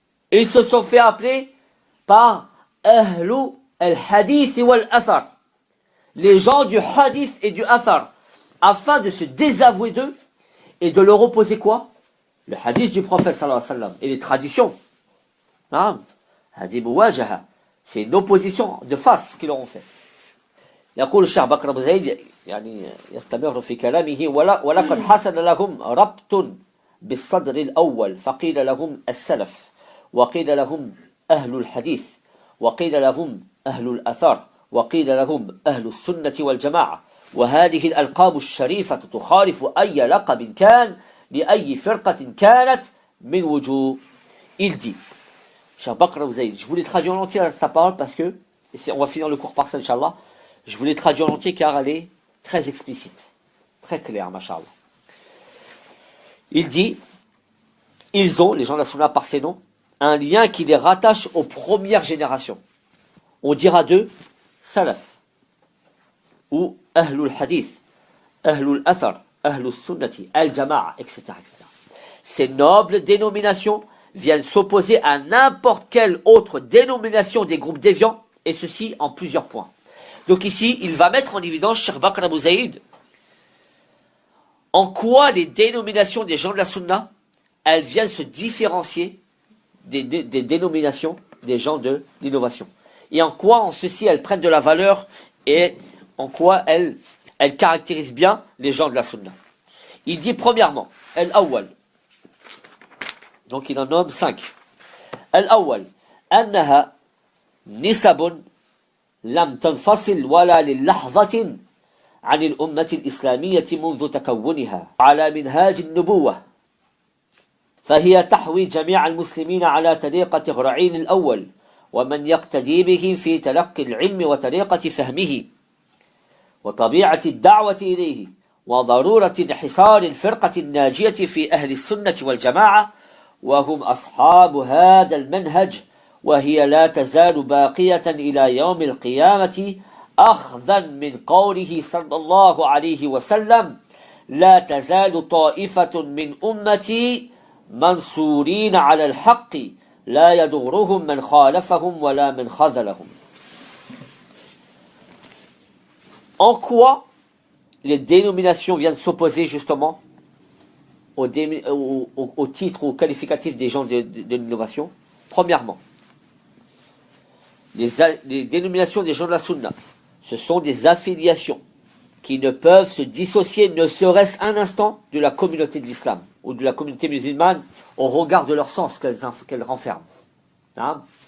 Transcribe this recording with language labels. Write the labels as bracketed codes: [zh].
[fr] Et ils se sont fait appeler par ahlu al-hadith wal athar, les gens du hadith et du athar, afin de se désavouer d'eux et de leur opposer quoi? Le hadith du prophète sallallahu alayhi wa sallam et les traditions. [ar] Hadi muwajaha, [fr] c'est une opposition de face qu'ils leur ont fait. [ar] يقول الشيخ بكر أبو زيد يعني يستمر في كلامه ولقد حصل لهم ربط بالصدر الأول فقيل لهم السلف وقيل لهم أهل الحديث وقيل لهم أهل الأثار وقيل لهم أهل السنة والجماعة وهذه الألقاب الشريفة تخالف أي لقب كان لأي فرقة كانت من وجوه. [fr] Il dit, Cheikh Bakr Abu Zayd, je voulais traduire en entier sa parole parce que, et on va finir le cours par ça, Inch'Allah, je voulais traduire en entier car elle est très explicite, très claire, Masha'Allah. Il dit, ils ont, les gens de la Sunna par ces noms, un lien qui les rattache aux premières générations. On dira d'eux, Salaf, ou Ahlul Hadith, Ahlul Athar, Ahlul Sunnati, Al-Jama'a, etc., etc. Ces nobles dénominations viennent s'opposer à n'importe quelle autre dénomination des groupes déviants, et ceci en plusieurs points. Donc ici, il va mettre en évidence, Cheikh Bakr Abu Zayd, en quoi les dénominations des gens de la Sunna, elles viennent se différencier des dénominations des gens de l'innovation. Et en quoi, en ceci, elles prennent de la valeur et en quoi elles caractérisent bien les gens de la Sunna. Il dit premièrement, Al-Awwal. Donc il en nomme 5. Al-Awwal. [ar] أنها نسب لم تنفصل ولا للحظة عن الأمة الإسلامية منذ تكونها على منهاج النبوة. فهي تحوي جميع المسلمين على طريقة غرعين الأول ومن يقتدي به في تلقي العلم وطريقة فهمه وطبيعة الدعوة إليه وضرورة انحصار الفرقة الناجية في أهل السنة والجماعة وهم أصحاب هذا المنهج وهي لا تزال باقية إلى يوم القيامة أخذا من قوله صلى الله عليه وسلم لا تزال طائفة من أمتي منصورين على الحق لا يضرهم من خالفهم ولا من خذلهم. [fr] En quoi les dénominations viennent s'opposer justement au titre ou au qualificatif des gens de l'innovation? Premièrement, les dénominations des gens de la Sunna, ce sont des affiliations qui ne peuvent se dissocier, ne serait-ce un instant, de la communauté de l'islam ou de la communauté musulmane au regard de leur sens qu'elles renferment. Hein?